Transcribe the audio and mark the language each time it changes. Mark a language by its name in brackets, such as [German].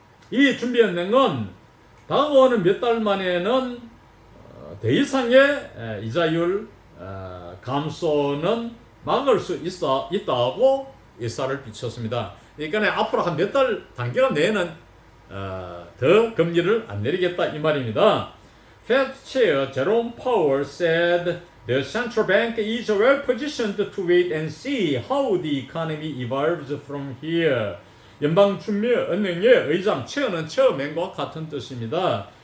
[Korean] 이 준비은행은 다가오는 몇 달 만에는 더 이상의 이자율 감소는 막을 수 있다고 예사를 비쳤습니다. 그러니까 앞으로 한 몇 달 단기간 내에는 더 금리를 안 내리겠다 이 말입니다. [English] Fed Chair Jerome Powell said the central bank is well positioned to wait and see how the economy evolves from here. [Korean] 연방준비은행의 의장 체어는 체어맨과 같은 뜻입니다.